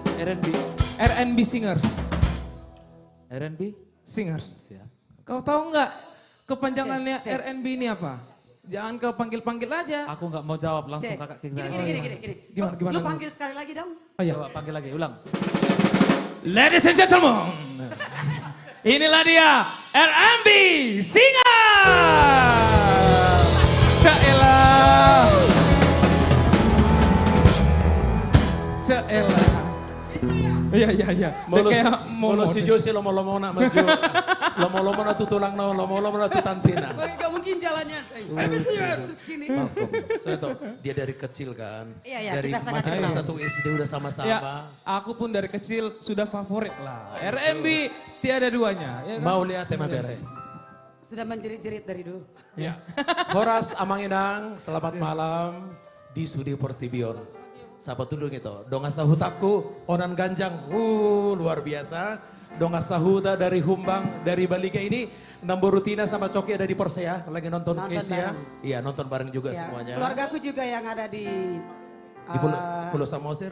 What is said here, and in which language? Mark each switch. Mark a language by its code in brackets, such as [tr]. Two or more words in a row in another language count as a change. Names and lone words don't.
[id] RNB Singers. RNB Singers. Siap. Kau tahu nggak kepanjangannya RNB ini apa? Jangan kau panggil-panggil aja. Aku nggak mau jawab, langsung Cek. kakak kita. Gini. Gimana? Lu panggil sekali lagi dong. Oh, iya. Coba panggil lagi, ulang. [en] Ladies and gentlemen, [id] inilah dia RMB Singer. Caelah. Iya. [bbc] Molo si Josi lomo-lomo nak maju. Lomo-lomo na tutulang na lomo-lomo na tutantina. [id] Gak mungkin jalannya. Terus gini. Dia dari kecil kan. Iya, Dari kita sangat masih kelas kenal. 1 SD udah sama-sama. Ya, aku pun dari kecil sudah favorit lah. RMB tiada duanya. Ya kan? Mau lihat tema bere. Sudah menjerit-jerit dari dulu. Ya. Horas Amanginang, selamat malam di Sudi Portibion. Sapa dulu gitu. [bbc] Dongas Tahutaku, [id] Onan Ganjang, luar biasa. [bbc] Dongas Tahuta [id] dari Humbang, dari Balika ini. Nambo Rutina sama Coki ada di Persea, lagi nonton case ya. Iya nonton bareng juga Ya, semuanya. keluargaku juga yang ada di Pulau Samosir.